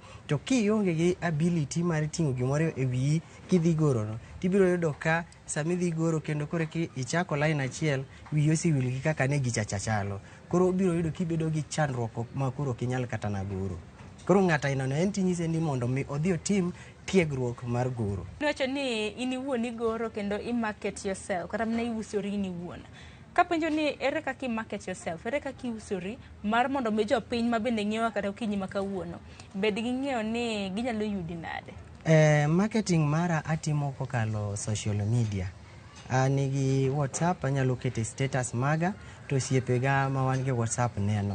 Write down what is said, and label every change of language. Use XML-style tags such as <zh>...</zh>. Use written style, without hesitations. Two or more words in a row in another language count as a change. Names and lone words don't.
<luo>To kionge gi ability mar ting'o gimoro e wiyi kidhi goro no tibiro yudo ka sami dhi goro kendo kore ki ichako line achiel wiyi osiwil gi kaka ne gicha chalo. Koro biro yudo kibedo gi chandruok ma koro kinyal kata na goro. Koro ng'ata ino en tinyise ni mondo mi odhi otim tiegruok mar goro. Niwacho ni in iwuon igoro kendo i-</luo> <en>market yourself</en> <luo>kata mana iusori in iwuon. Kapenjo ni ere kaka i-</luo> <en>market yourself,</en> <luo>ere kaka iusori mar mondo mi jopiny ma bende ng'iewa kata okinyi ma kawuono bed gi ng'eyo ni ginyalo yudi nade? Marketing mara atimo kokalo</luo> <en>social media.</en> <luo>Nigi WhatsApp anyalo kete status maga to osiepega ma wan gi WhatsApp neno.</luo>